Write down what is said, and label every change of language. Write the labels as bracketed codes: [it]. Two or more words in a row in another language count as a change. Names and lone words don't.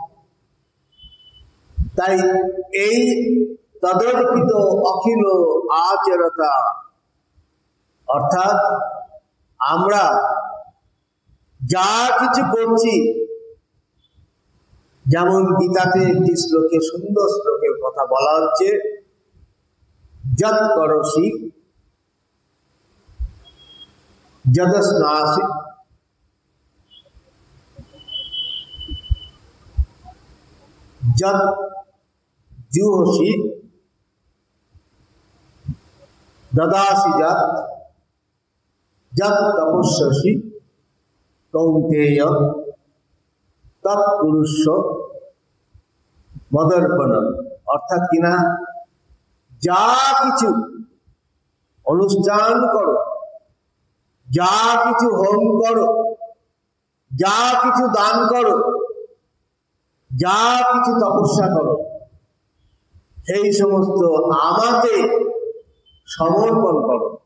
[bn] তাই এই [sa] তদর্পিত অখিল আচরতা, [bn] অর্থাৎ আমরা যা কিছু করছি, যেমন গীতাতে একটি শ্লোকে, সুন্দর শ্লোকের কথা বলা হচ্ছে, [sa] যৎ করসি যদস্নাসি যৎ জুহসি দদাসি যৎ তপস্যসি কৌন্তেয় তৎকুরুষ্ব মদর্পণম। [bn] অর্থাৎ কিনা যা কিছু অনুষ্ঠান করো, যা কিছু হোম করো, যা কিছু দান করো, যা কিছু তপস্যা করো, সেই সমস্ত আমাকে সমর্পণ করো।